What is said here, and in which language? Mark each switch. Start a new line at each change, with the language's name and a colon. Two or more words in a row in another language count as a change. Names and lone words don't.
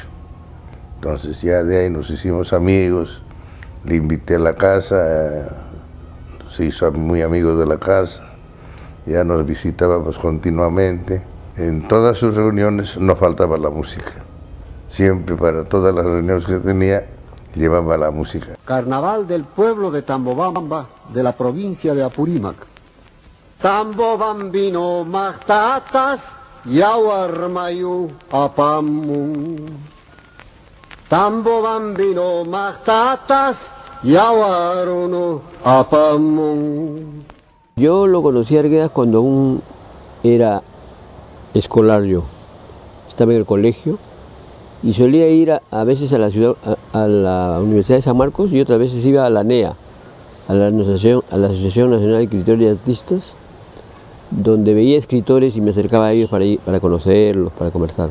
Spanish: Entonces ya de ahí nos hicimos amigos, le invité a la casa, se hizo muy amigo de la casa, ya nos visitábamos continuamente. En todas sus reuniones no faltaba la música. Siempre, para todas las reuniones que tenía, llevaba la música. Carnaval del pueblo de Tambobamba, de la provincia de Apurímac.
Quechua: Tambobambino magtatas, yawarmayu apamu. Tambobambino magtatas, yawaruno apamu.
Spanish: Yo lo conocí a Arguedas cuando aún era escolar yo. Estaba en el colegio y solía ir a veces a la ciudad, a la Universidad de San Marcos, y otras veces iba a la NEA, a la Asociación Nacional de Escritores y Artistas, donde veía escritores y me acercaba a ellos para conocerlos, para conversar.